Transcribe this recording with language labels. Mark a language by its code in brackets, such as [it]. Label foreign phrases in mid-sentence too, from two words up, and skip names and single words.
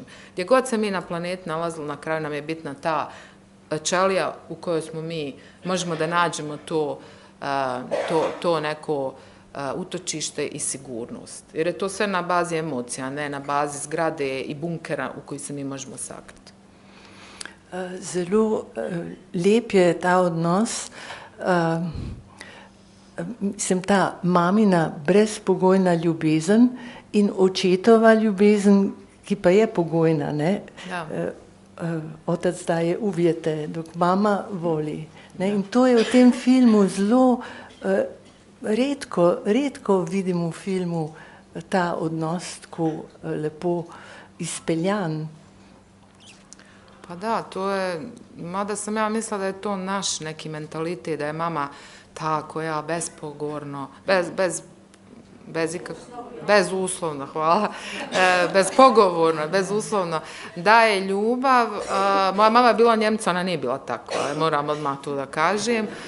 [bs] Gdje god se mi na planeti nalazili, na kraju nam je bitna ta ćelija u kojoj smo mi, možemo da nađemo to neko utočište i sigurnost. Jer je to sve na bazi emocija, ne na bazi zgrade i bunkera u koji se mi možemo sakriti. [sl] Zelo lep je ta odnos, mislim, ta mamina brezpogojna ljubezen in očetova ljubezen, ki pa je pogojna, ne? Ja. [bs] Otac daje uvjete, dok mama voli. Ne? [sl] In to je v tem filmu zelo redko vidim v filmu ta odnos tako lepo izpeljan. [bs] Pa da, to je, mada sam ja mislila da je to naš neki mentalitet, da je mama ta koja bezpogorno, bezuslovno, hvala, bezpogovorno, bezuslovno daje ljubav. Moja mama je bila Njemca, ona nije bila tako, moram odmah to da kažem.